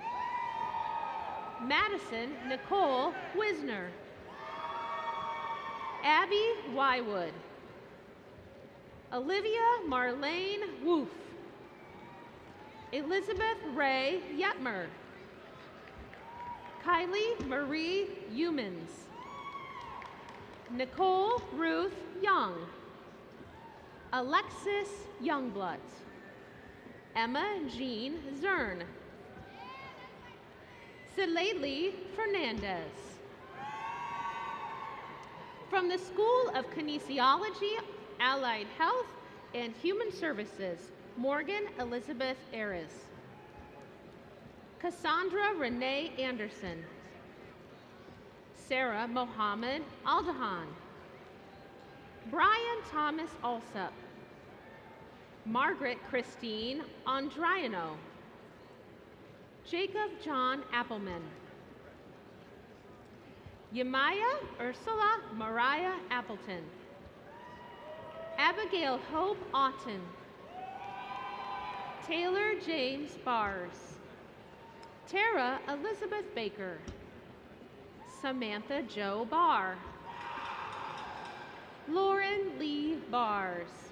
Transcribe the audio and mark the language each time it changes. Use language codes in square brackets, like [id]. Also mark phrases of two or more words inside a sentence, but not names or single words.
[en] Madison Nicole Wisner. Abby Wywood. Olivia Marlene Woof. Elizabeth Ray Yetmer. Kylie Marie Humans. Nicole Ruth Young. Alexis Youngblood. Emma Jean Zern. Silayli Fernandez. From the School of Kinesiology, Allied Health, and Human Services, Morgan Elizabeth Aris. Cassandra Renee Anderson. Sarah Mohammed Aldahan. Brian Thomas Alsup. Margaret Christine Andriano. Jacob John Appleman. Yamaya Ursula Mariah Appleton. Abigail Hope Otten. Taylor James Bars. Tara Elizabeth Baker. Samantha Jo Barr. Lauren Lee Bars.